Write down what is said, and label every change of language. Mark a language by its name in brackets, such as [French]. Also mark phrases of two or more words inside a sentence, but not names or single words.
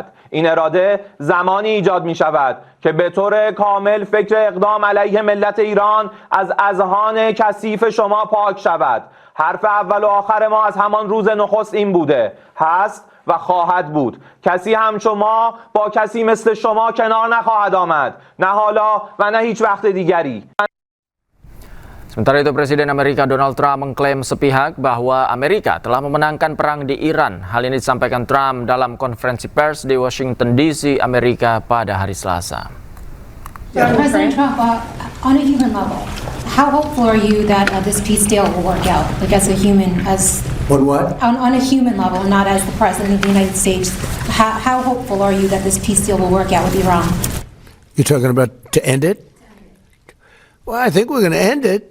[Persian] این اراده زمانی ایجاد می‌شود که به طور کامل فکر اقدام علیه ملت ایران از اذهان کثیف شما پاک شود. حرف اول و آخر ما از همان روز نخست این بوده، هست و خواهد بود. کسی هم شما با کسی مثل شما کنار نخواهد آمد، نه حالا و نه هیچ وقت دیگری. [Indonesian] Sementara itu, Presiden Amerika Donald Trump mengklaim sepihak bahwa Amerika telah memenangkan perang di Iran. Hal ini disampaikan Trump dalam konferensi pers di Washington DC, Amerika pada hari Selasa. [English] President Trump, on a human level, how hopeful are you that this peace deal will work out? Like as a human, on a human level, not as the President of the United States. How hopeful are you that this peace deal will work out with Iran? You're talking about to end it? Well, I think we're going to end it.